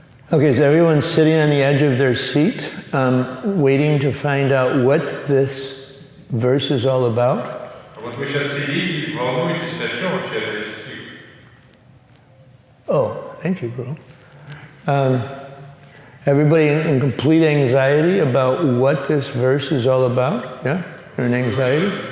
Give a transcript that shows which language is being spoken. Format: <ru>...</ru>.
<en>Okay, so everyone's sitting on the edge of their seat, waiting to find out what this verse is all about.</en> <ru>Вот вы сейчас сидите и волнуетесь, о чем вообще этот стих.</ru> <en>Oh, thank you, bro. Everybody in complete anxiety about what this verse is all about? Yeah? You're in anxiety?</en>